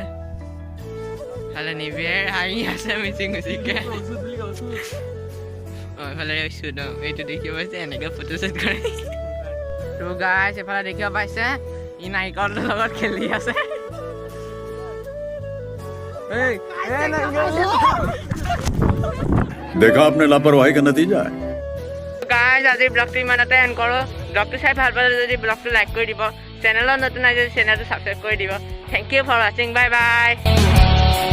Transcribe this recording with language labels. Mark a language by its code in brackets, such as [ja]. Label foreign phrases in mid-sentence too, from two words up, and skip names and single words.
[as] ফালে নিবিৰ হাঁহি আছে মিচিং মিচিংকে। এইফালে এইটো দেখিব পাইছে এনেকৈ ফটোশ্বুট কৰি। তো গাইস, এইফালে দেখিব পাইছে ই নাৰিকলটোৰ লগত খেলি আছে। [hi] देखा आपने लापरवाही का नतीजा है। गाइस, [as] আজি ব্লগটো ইমানতে এণ্ড কৰোঁ। ব্লগটো চাই ভাল পালে যদি ব্লগটো লাইক কৰি দিব, চেনেলত নতুন আহিছে চেনেলটো ছাবস্ক্ৰাইব কৰি দিব। [en] Thank you for watching bye bye